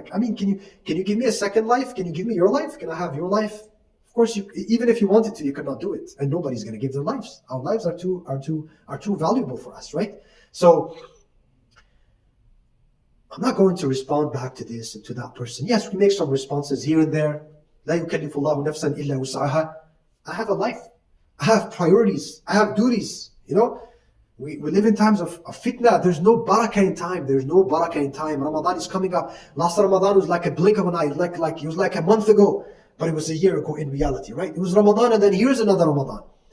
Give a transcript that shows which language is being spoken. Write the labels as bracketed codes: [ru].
[en] Can you give me a second life? Can you give me your life? Can I have your life? Of course, even if you wanted to, you cannot do it. And nobody's going to give their lives. Our lives are too valuable for us, right? So, I'm not going to respond back to this and to that person. Yes, we make some responses here and there. [ar] لا يكلف الله نفسا إلا وسعها. [en] I have a life. I have priorities. I have duties, We live in times of fitna. There's no barakah in time. There's no barakah in time. Ramadan is coming up. Last Ramadan was like a blink of an eye. It was like a month ago. But it was a year ago in reality, right? It was Ramadan and then here's another Ramadan.